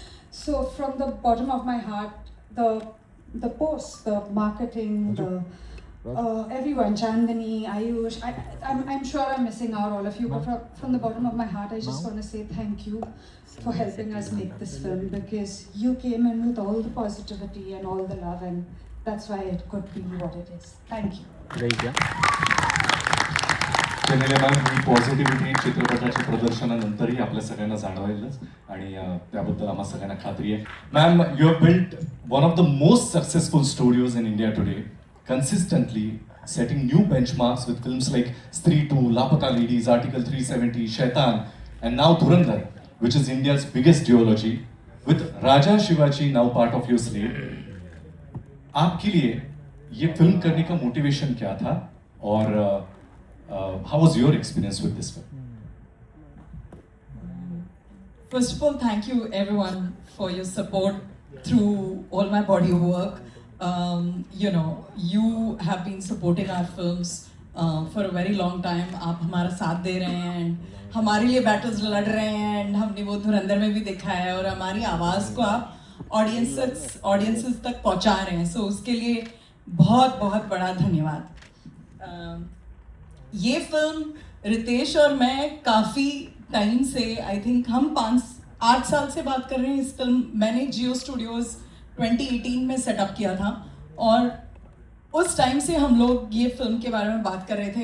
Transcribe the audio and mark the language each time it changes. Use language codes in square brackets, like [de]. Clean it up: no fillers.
[en] So from the bottom of my heart, the posts, the marketing, the everyone, Chandani, Ayush, I'm sure I'm missing out all of you, but from the bottom of my heart, I just want to say thank you for helping us make this film, because you came in with all the positivity and all the love, and that's why it could be what it is. Thank you. [hi] गई क्या? [mr] Channel ma'am, ही positivity चित्रपटाच्या प्रदर्शनानंतरही आपल्या सगळ्यांना जाणवेलच आणि त्याबद्दल आम्हा सगळ्यांना खात्री आहे. [en] Ma'am, you have built one of the most successful studios in India today. Consistently setting new benchmarks with films like Stree 2, Lapata Ladies, Article 370, Shaitan, and now Dhurandhar, which is India's biggest duology, with Raja Shivaji now part of your slate. [hi] आपके लिए ये film करने का motivation क्या था और [en] how was your experience with this film? First of all, thank you everyone for your support through all my body of work. You know, you have been supporting our films for a very long time. [hi] आप हमारा साथ दे रहे हैं and हमारे लिए battles लड़ रहे हैं and हमने वो धुरंधर में भी देखा है और हमारी आवाज़ को आप audiences तक पहुंचा रहे हैं. So उसके लिए बहुत बहुत बड़ा धन्यवाद. ये फिल्म रितेश और मैं काफ़ी टाइम से, आई थिंक हम 8 साल से बात कर रहे हैं. इस फिल्म मैंने जियो स्टूडियोज़ 2018 में सेटअप किया था और उस टाइम से हम लोग ये फिल्म के बारे में बात कर रहे थे.